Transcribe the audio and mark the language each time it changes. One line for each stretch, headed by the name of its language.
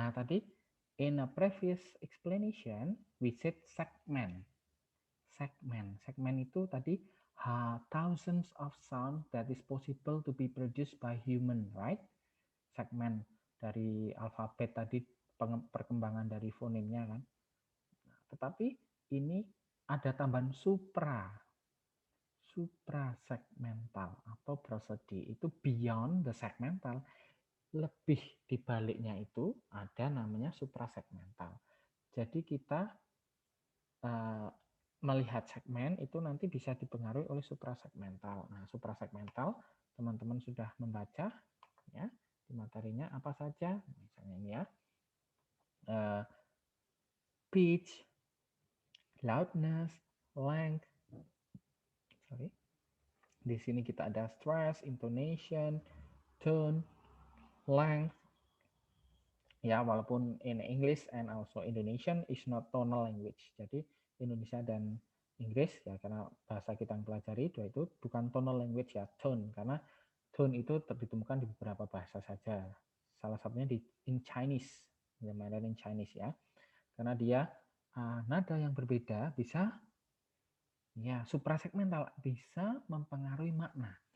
Indonesian: Nah, tadi
English: in a previous explanation we said segment.
Indonesian: Segmen itu tadi
English: thousands of sound that is possible to be produced by human, right?
Indonesian: Segmen dari alfabet tadi, perkembangan dari fonemnya kan. Nah, tetapi ini ada tambahan suprasegmental atau prosody, itu
English: beyond the segmental,
Indonesian: lebih dibaliknya itu ada namanya suprasegmental. Jadi kita melihat segmen itu nanti bisa dipengaruhi oleh suprasegmental. Nah, suprasegmental teman-teman sudah membaca ya di materinya apa saja, misalnya ini ya, pitch, loudness, length. Di sini kita ada stress, intonation, tone, length. Ya, walaupun
English: in English and also Indonesian is not tonal language.
Indonesian: Jadi Indonesia dan Inggris ya, karena bahasa kita yang pelajari dua itu bukan
English: tonal language
Indonesian: ya, tone, karena tone itu ditemukan di beberapa bahasa saja. Salah satunya
English: in Chinese, Mandarin Chinese ya.
Indonesian: Karena dia nada yang berbeda bisa ya suprasegmental, bisa mempengaruhi makna.